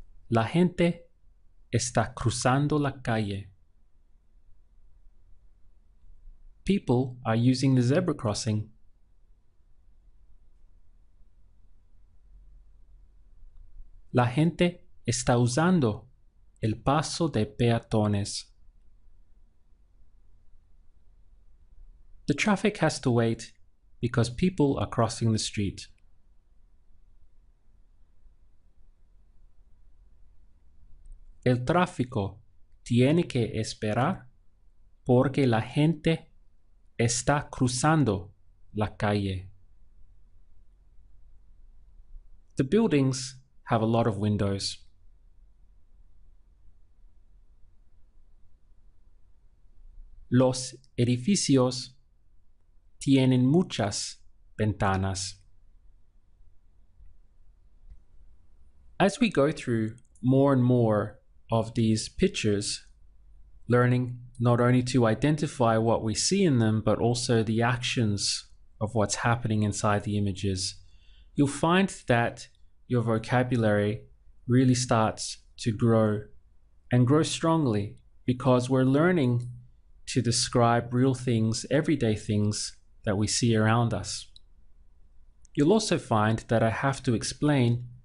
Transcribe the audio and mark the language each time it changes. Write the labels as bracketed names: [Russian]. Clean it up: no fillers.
[Spanish] La gente está cruzando la calle. [English] People are using the zebra crossing. [Spanish] La gente está usando el paso de peatones. [English] The traffic has to wait because people are crossing the street. [Spanish] El tráfico tiene que esperar porque la gente está cruzando la calle. [English] The buildings have a lot of windows. [Spanish] Los edificios tienen muchas ventanas. [English] As we go through more and more of these pictures, learning not only to identify what we see in them, but also the actions of what's happening inside the images, you'll find that your vocabulary really starts to grow and grow strongly because we're learning to describe real things, everyday things that we see around us. You'll also find that I have to explain